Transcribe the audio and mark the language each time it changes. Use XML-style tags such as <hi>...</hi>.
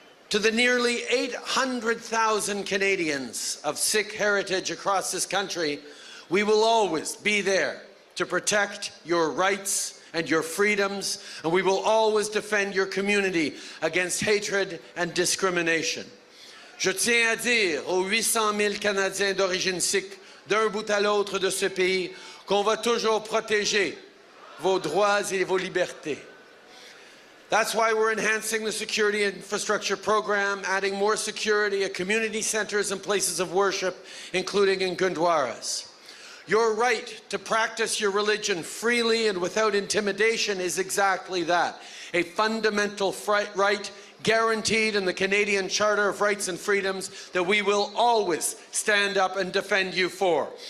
<en>To the nearly 800,000 Canadians of Sikh heritage across this country, we will always be there to protect your rights and your freedoms, and we will always defend your community against hatred and discrimination.</en> <fr>Je tiens à dire aux 800 000 Canadiens d'origine sikh d'un bout à l'autre de ce pays qu'on va toujours protéger vos droits et vos libertés.</fr> <en>That's why we're enhancing the security infrastructure program, adding more security at community centers and places of worship, including in Gurdwaras. Your right to practice your religion freely and without intimidation is exactly that, a fundamental right guaranteed in the Canadian Charter of Rights and Freedoms that we will always stand up and defend you for.</en>